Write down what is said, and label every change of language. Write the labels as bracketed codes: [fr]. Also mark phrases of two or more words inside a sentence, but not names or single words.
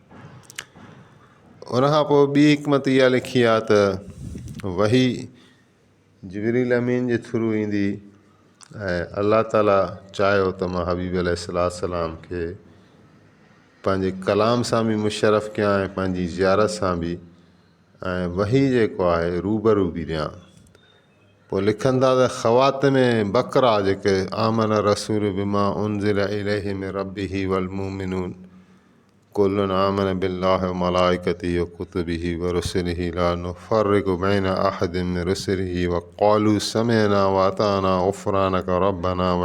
[sd] उनखां पोइ ॿी हिकमत इहा लिखी आहे त वही जिबरील अमीन जे थ्रू ईंदी ऐं अलाह ताला चाहियो त मां हबीब अलैहिस्सलाम खे पंहिंजे कलाम सां बि मुशर्रफ़ कयां ऐं पंहिंजी ज़ियारत सां बि, ऐं वही जेको आहे रूबरू बि ॾियां। पोइ लिखनि था त ख़वातिमे बकरा जेके [ar] آمن الرسول بما أنزل إليه من ربه والمؤمنون كل آمن بالله وملائكته و وكتبه ورسله لا نفرق بين أحد من رسله وقالوا سمعنا وأطعنا غفرانك ربنا و